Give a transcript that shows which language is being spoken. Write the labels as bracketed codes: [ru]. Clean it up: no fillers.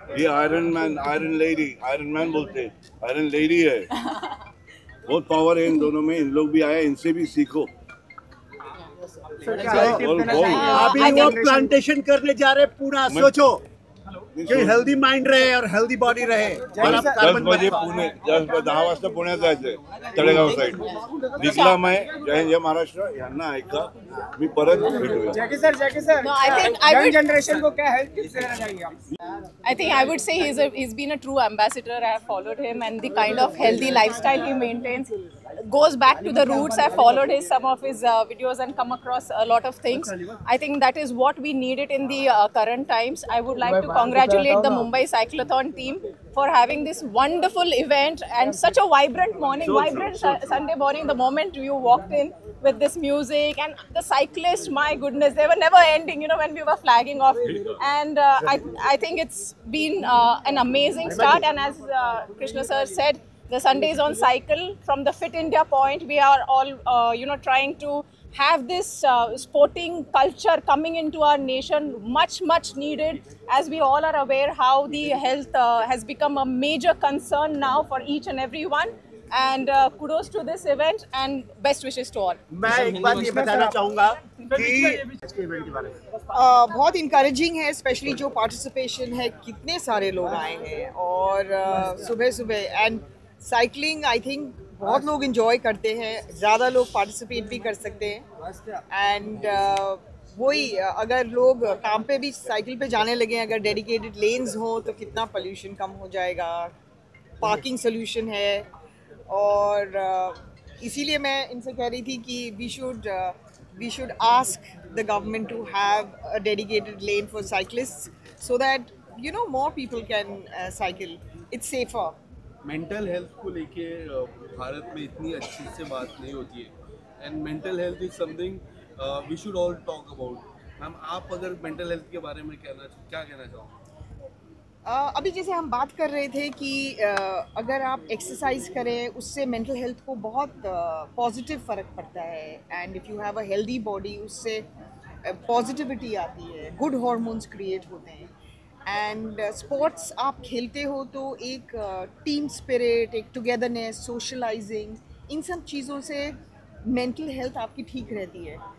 [hi] ये iron man, iron lady, iron man बोलते हैं, आयरन लेडी है। बहुत पावर है इन दोनों में, इन लोग भी आए, इनसे भी सीखो। अभी वो प्लांटेशन करने जा रहे, पूरा सोचो कि हेल्दी माइंड रहे और हेल्दी बॉडी रहे। 10 बजे पुणे, [mr] 10 वाजता पुण्यात जायचंय, तळेगाव साईड निघला मैं, जय महाराष्ट्र यांना ऐका, मी परत भेटूया। [hi] Jackie sir, [en] No, I think I would, [hi] generation को क्या हेल्प टिप्स देना चाहिए आप? [en] I think I would say he's been a true ambassador. I have followed him, and the kind of healthy lifestyle he maintains goes back to the roots. I followed some of his videos and come across a lot of things. I think that is what we needed in the current times. I would like to congratulate the Mumbai Cyclothon team for having this wonderful event and such a vibrant morning, Sunday morning. The moment you walked in with this music and the cyclists, my goodness, they were never ending, you know, when we were flagging off. And I think it's been an amazing start. And as Krishna sir said, the Sundays on cycle, from the Fit India point, we are all, trying to have this sporting culture coming into our nation, much needed, as we all are aware how the health has become a major concern now for each and every one. And kudos to this event and best wishes to all. [hi] मैं एक बात ये बताना चाहूँगा कि बहुत encouraging है, specially जो पार्टिसिपेशन है, कितने सारे लोग आए हैं और सुबह सुबह। एंड साइकिलिंग आई थिंक बहुत लोग इंजॉय करते हैं, ज़्यादा लोग पार्टिसिपेट भी कर सकते हैं। एंड वही, अगर लोग काम पे भी साइकिल पे जाने लगे, अगर डेडिकेटेड लेन्स हो तो कितना पोल्यूशन कम हो जाएगा, पार्किंग सोल्यूशन है। और इसीलिए मैं इनसे कह रही थी कि [en] we should ask the government to have a dedicated lane for cyclists so that more people can cycle. It's safer. Mental health को लेके भारत में इतनी अच्छी से बात नहीं होती है and mental health is something we should all talk about. [hi] Ma'am आप अगर मेंटल हेल्थ के बारे में क्या कहना चाहोगे? अभी जैसे हम बात कर रहे थे कि अगर आप एक्सरसाइज करें उससे मेंटल हेल्थ को बहुत पॉजिटिव फ़र्क पड़ता है and [en] if you have a healthy body [hi] उससे पॉजिटिविटी आती है, गुड हार्मोन्स क्रिएट होते हैं एंड स्पोर्ट्स आप खेलते हो तो एक टीम स्पिरिट, एक टुगेदरनेस, सोशलाइजिंग, इन सब चीज़ों से मेंटल हेल्थ आपकी ठीक रहती है।